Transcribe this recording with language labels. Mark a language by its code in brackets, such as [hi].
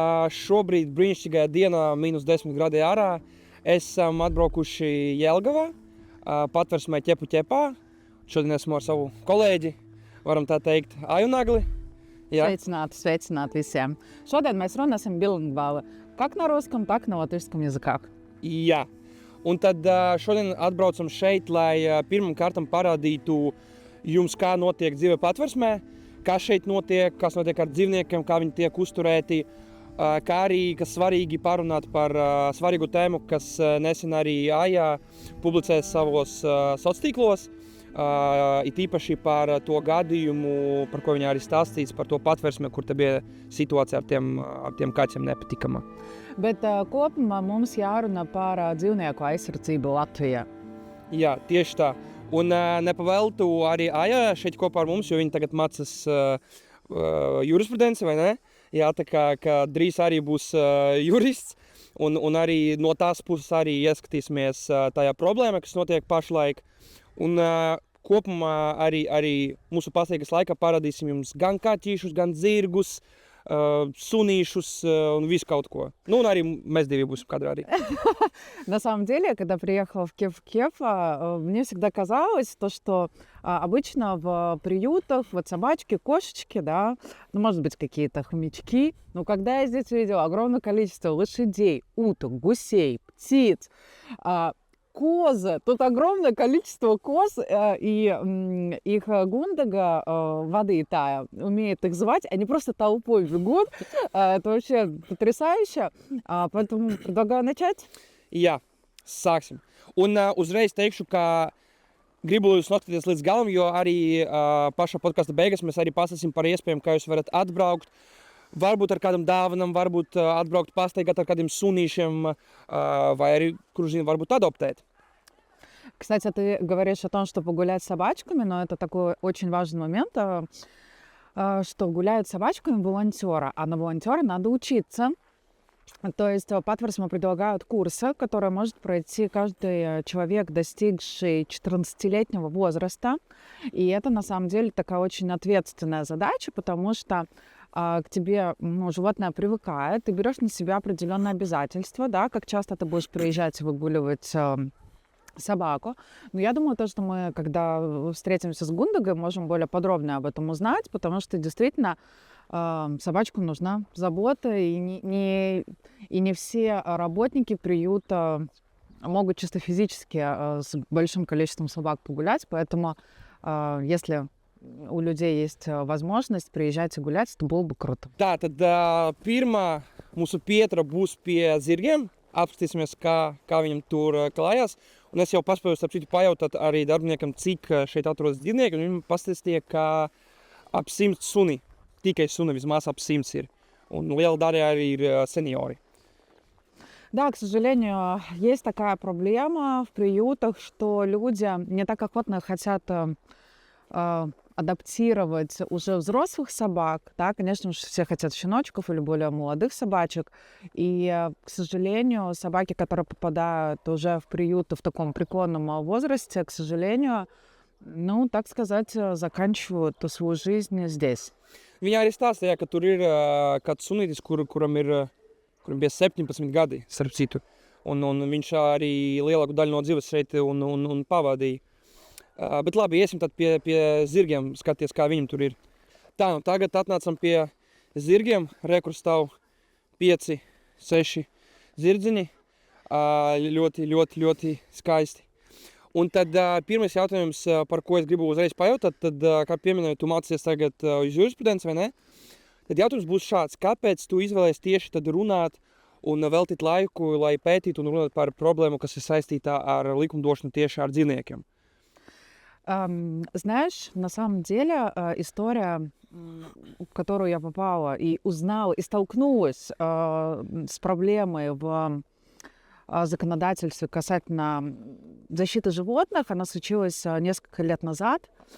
[lv] Šobrīd brīnišķīgajā dienā, -10 gradi ārā, esam atbraukuši Jelgavā, Patversmē ķepu-ķepā. Šodien esmu ar savu kolēģi, varam tā teikt, Aju Nagli. Sveicināti visiem! Šodien mēs runāsim bilingvāli, [ru] как на русском, так на латышском языках. [lv] Jā, un tad šodien atbraucam šeit, lai pirmam kārtam parādītu jums, kā notiek dzīve Patversmē, kas šeit notiek, kas notiek ar dzīvniekiem, kā viņi tiek uzturēti, kā arī, kas svarīgi, parunāt par svarīgu tēmu, kas nesen arī Aja publicēs savos sociālos tīklos, it īpaši par to gadījumu, par ko viņa arī stāstīs, par to Patversmē, kur te bija situācija ar tiem kaķiem nepatikama. Bet kopumā mums jārunā par dzīvnieku aizsardzību Latvijā. Jā, tieši tā. Un nepavēltu arī Aja šeit kopā ar mums, jo viņa tagad mācās jurisprudenci, vai ne? Jā, tā kā drīz arī būs jurists. Un arī no tās puses arī ieskatīsimies tajā problēmā, kas notiek pašlaik. Un kopumā arī mūsu pastāvīgas laikā parādīsim jums gan kaķīšus, gan zirgus, sunīšus un visu kaut ko. Ну, arī mēs divi būsim кадры arī. [ru] На самом деле, когда приехала в Кеф-Кефа, мне всегда казалось, что обычно в приютах вот собачки, кошечки, да, ну, может быть, какие-то хомячки. Но когда я здесь видела огромное количество лошадей, уток, гусей, птиц, козы. Тут огромное количество коз, и их Гундага, воды Тая, умеет их звать. Они просто толпой бегут. Это вообще потрясающе. Поэтому предлагаю начать. [lv] Jā, sāksim. Un uzreiz teikšu, ka gribu jūs noskatīties līdz galam, jo arī pašā podkasta beigās mēs arī pastāstīsim par iespējām, kā jūs varat atbraukt. Varbūt ar kādam dāvanam, varbūt atbraukt pastaigāt ar kādiem sunīšiem, vai arī, kurš zina, varbūt adoptēt. [ru] Кстати, ты говоришь о том, что погулять с собачками, но это такой очень важный момент, что гуляют с собачками волонтеры, а на волонтера надо учиться. То есть Патверсму предлагают курсы, которые может пройти каждый человек, достигший 14-летнего возраста. И это на самом деле такая очень ответственная задача, потому что к тебе животное привыкает, ты берешь на себя определенные обязательства, да, как часто ты будешь приезжать и выгуливать собаку. Но я думаю, что мы, когда встретимся с Гундагой, можем более подробно об этом узнать, потому что действительно собачкам нужна забота, и не все работники приюта могут чисто физически с большим количеством собак погулять, поэтому если у людей есть возможность приезжать и гулять, это было бы круто. [lv] Tā, tad pirmā mūsu pietura būs pie zirgiem. Apskatīsimies, kā viņam tur klājās. Un es jau paspēju starp citu pajautāt arī darbiniekam, cik šeit atrodas dzīvnieki. Un viņi pastāstīja, ka ap 100 suni, tikai suni vismaz ap 100 ir. Un liela daļa arī ir seniori. [ru] Да, к сожалению, есть такая проблема в приютах, что люди не так охотно хотят адаптировать уже взрослых собак, да, конечно же, все хотят щеночков или более молодых собачек, и, к сожалению, собаки, которые попадают уже в приюты в таком преклонном возрасте, к сожалению, ну, так сказать, заканчивают свою жизнь здесь. [lv] Viņi arī stāstīja, ka tur ir kāds sunītis, kuram bija 17 gadi, starp citu, un viņš arī lielāku daļu no dzīves šeit un pavadīja. Bet labi, iesim tad pie zirgiem, skaties, kā viņam tur ir. Tā, nu tagad atnācam pie zirgiem, kur stāv 5, 6 zirdziņi, ļoti skaisti. Un tad pirmais jautājums, par ko es gribu uzreiz pajautāt, tad, kā pieminēju, tu mācies tagad uz jurisprudenci, vai ne? Tad jautājums būs šāds, kāpēc tu izvēlējies tieši tad runāt un veltīt laiku, lai pētītu un runāt par problēmu, kas ir saistītā ar likumdošanu tieši ar dzīvniekiem? [ru] Знаешь, на самом деле история, в которую я попала и узнала, и столкнулась с проблемой в законодательстве касательно защиты животных, она случилась несколько лет назад.